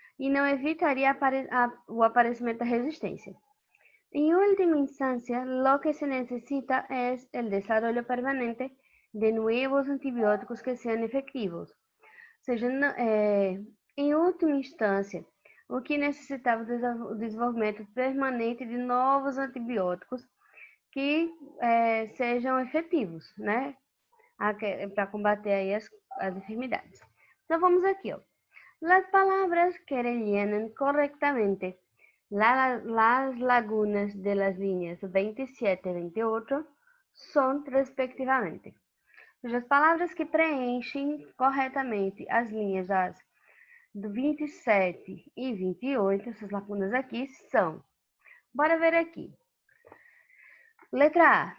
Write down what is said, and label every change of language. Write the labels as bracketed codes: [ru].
[pt] e não evitaria o aparecimiento de resistência. [es] En última instancia, lo que se necesita es el desarrollo permanente de nuevos antibióticos que sean efectivos. [pt] Ou seja, em última instância, o que necessitava o desenvolvimento permanente de novos antibióticos que sejam efetivos, né? Para combater aí as enfermidades. Então, vamos aqui, ó. [es] Las palabras que rellenan correctamente las lagunas de las líneas 27 y 28 son respectivamente. [pt] As palavras que preenchem corretamente as linhas do 27 e 28, essas lacunas aqui são. Bora ver aqui. Letra A.